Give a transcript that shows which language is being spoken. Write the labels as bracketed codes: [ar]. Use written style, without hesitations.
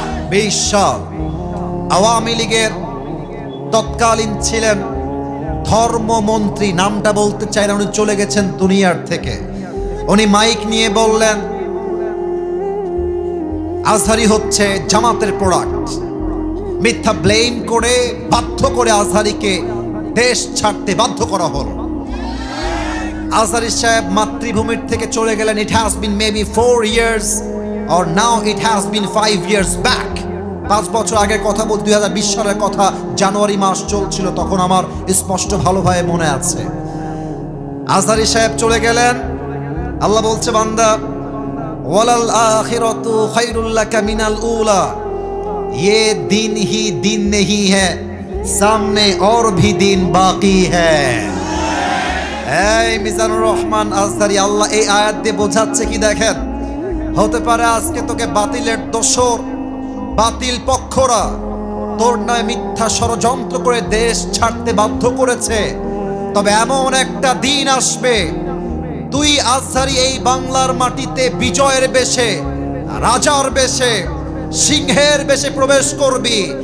[bn] 2020 সাল আওয়ামী লীগের তৎকালীন ছিলেন ধর্মমন্ত্রী, নামটা বলতে চাই না, উনি চলে গেছেন দুনিয়ার থেকে। উনি মাইক নিয়ে বললেন আজহারী হচ্ছে জামাতের প্রোডাক্ট। মিথ্যা ব্লেম করে বাধ্য করে আজহারীকে দেশ ছাড়তে বাধ্য করা হলো। আজহারী সাহেব মাতৃভূমির থেকে চলে গেলেন। [en] It has been maybe 4 years or now it has been 5 years back। [bn] 5 বছর আগের কথা বলতে, 2020 সালের কথা, জানুয়ারি মাস চলছিল তখন, আমার স্পষ্ট ভালোভাবে মনে আছে। আজহারী সাহেব চলে গেলেন। আল্লাহ বলছে, বান্দা, [ar] ওয়ালাল আখিরাতু খায়রুল লাকা মিনাল উলা, [hi] ये दिन ही दिन नहीं है, सामने और भी दिन बाकी है। [bn] এই মিজানুর রহমান আজহারী, আল্লাহ এই আয়াত দিয়ে বোঝাচ্ছে কি দেখেন, হতে পারে আজকে তোকে বাতিলের দোসর, বাতিল পক্ষরা তোর নয় মিথ্যা ষড়যন্ত্র করে দেশ ছাড়তে বাধ্য করেছে, তবে এমন একটা দিন আসবে তুই আজহারী এই বাংলার মাটিতে বিজয়ের বেশে, রাজার বেশে, সিংহের বেশে প্রবেশ করবি।